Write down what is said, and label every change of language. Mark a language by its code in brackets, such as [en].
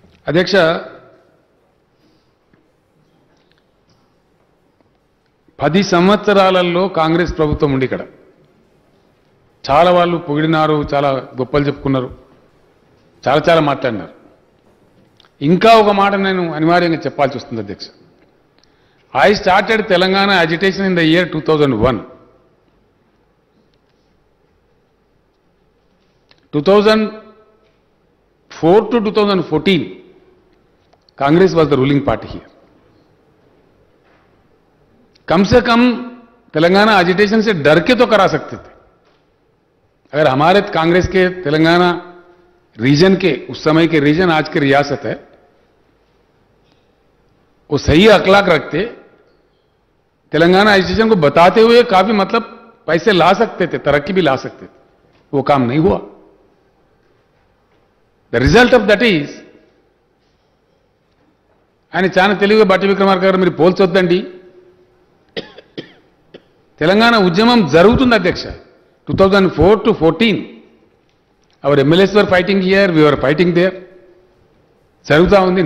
[te] అధ్యక్ష, 10 సంవత్సరాలలో కాంగ్రెస్ ప్రభుత్వం ఉండి ఇక్కడ చాలా వాళ్ళు పొగిడినారు, చాలా గొప్పలు చెప్పుకున్నారు, చాలా మాట్లాడినారు. ఇంకా ఒక మాట నేను అనివార్యంగా చెప్పాల్సి వస్తుంది అధ్యక్ష. [en] I started Telangana agitation in the year 2001. 2004 to 2014 Congress was the ruling party here. [hi] कम से कम तेलंगाना एजिटेशन से डर के तो करा सकते थे. अगर हमारे कांग्रेस के तेलंगाना रीजन के, उस समय के रीजन आज के रियासत है, वो सही अखलाक रखते, तेलंगाना एजिटेशन को बताते हुए काफी मतलब पैसे ला सकते थे, तरक्की भी ला सकते थे. वो काम नहीं हुआ. [en] the result of that [te] is ఆయన చాలా తెలివిగా బట్టి విక్రమార్క గారు మీరు పోల్చొద్దండి. తెలంగాణ ఉద్యమం జరుగుతుంది అధ్యక్ష. [en] 2004 to 14 our MLAs were fighting here, we were fighting there. [te] జరుగుతూ ఉంది.